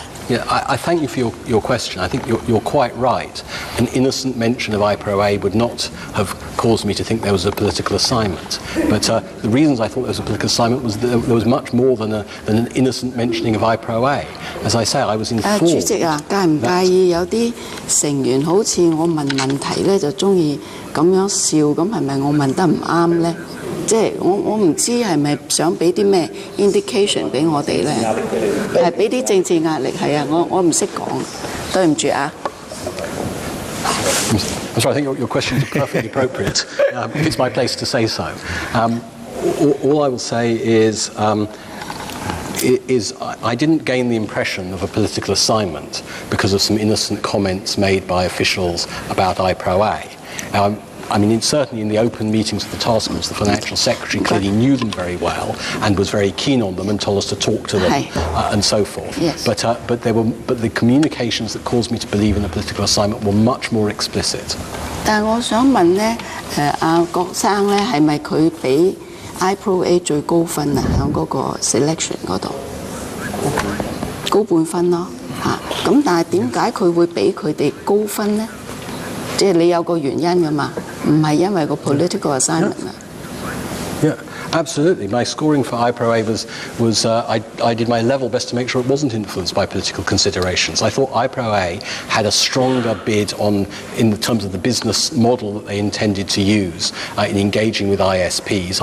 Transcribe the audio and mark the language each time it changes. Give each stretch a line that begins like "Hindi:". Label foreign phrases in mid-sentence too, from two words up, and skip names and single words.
English: Yeah, I thank you for your question. I think you're quite right. An innocent mention of IPRA would not have caused me to think there was a political assignment. But the reasons I thought there was a political assignment was that there was much more than an innocent mentioning of IPRA. As I say, I was informed.
Cantonese: 主席啊，介唔介意有啲成員好似我問問題咧，就中意咁樣笑，咁係咪我問得唔啱咧？即係我唔知係咪想俾啲咩 indication 俾我哋咧？係俾啲政治壓力係啊，我唔識講，對唔住啊。
English: I'm sorry, I think your question is perfectly appropriate. It's my place to say so. All I will say is I didn't gain the impression of a political assignment because of some innocent comments made by officials about IPRA. Certainly in the open meetings of the task force, the financial secretary clearly knew them very well and was very keen on them and told us to talk to them and so forth. Yes. But the communications that caused me to believe in a political assignment were much more explicit.
Cantonese: 但係我想問咧，郭生咧係咪佢俾 IPRA 最高分啊？喺嗰個 selection 嗰度高半分咯嚇。咁但係點解佢會俾佢哋高分咧？即係你有個原因㗎嘛，唔係因為個
English: political assignment
Cantonese: 啊。
English: Yeah, absolutely. My scoring for IPRA was I did my level best to make sure it wasn't influenced by political considerations. I thought IPRA had a stronger bid in terms of the business model that they intended to use in engaging with ISPs.